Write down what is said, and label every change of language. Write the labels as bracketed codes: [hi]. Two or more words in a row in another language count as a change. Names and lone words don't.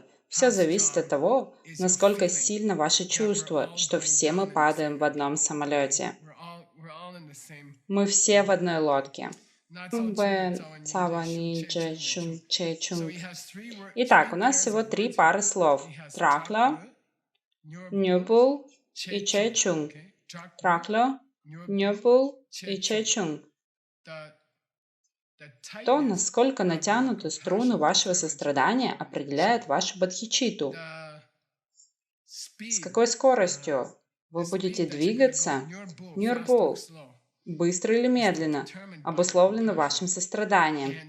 [ru] Все зависит от того, насколько сильно ваше чувство, что все мы падаем в одном самолете. Мы все в одной лодке. Итак, у нас всего 3 пары слов. [bo] Тракло, нюбул и чечунг. Тракло, нюбул и чечунг. [ru] То, насколько натянуты струны вашего сострадания, определяет вашу бодхичитту. С какой скоростью вы будете двигаться, нюрбул, быстро или медленно, обусловлено вашим состраданием.